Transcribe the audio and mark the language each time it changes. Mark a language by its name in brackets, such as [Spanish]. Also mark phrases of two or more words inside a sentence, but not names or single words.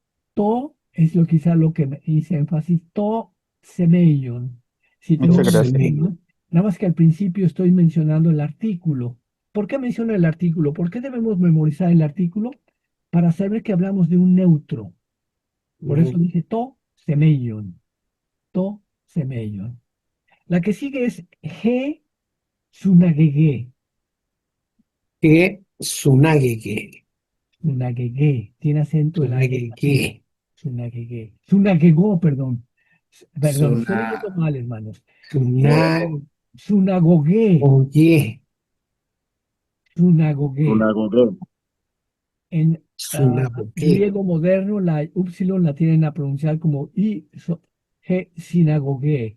[Spanish] to es lo quizá lo que me hice énfasis. [Greek] τὸ σημεῖον. [Spanish] Si te [Greek] To [Spanish] Muchas fijas, gracias. [Greek] Semeion. [Spanish] ¿no? Nada más que al principio estoy mencionando el artículo. ¿Por qué menciono el artículo? ¿Por qué debemos memorizar el artículo? Para saber que hablamos de un neutro. Por eso dije [Greek] τὸ σημεῖον. τὸ σημεῖον. [Spanish] La que sigue es G sunagege. [Greek] ἡ συναγωγή. Sunagege. [Spanish] Tiene acento en la G aquí. [Greek] Sunagege. συναγωγή. συναγωγή, [Spanish] perdón. Perdón, estoy leyendo [Greek] Sunagoge. [Spanish] mal, hermanos. [Greek] Sunagoge. Sunagoge. Sunagoge. [Spanish] En [Greek] Sunagoge. [Spanish] griego moderno, la upsilon la tienen a pronunciar como G sinagoge.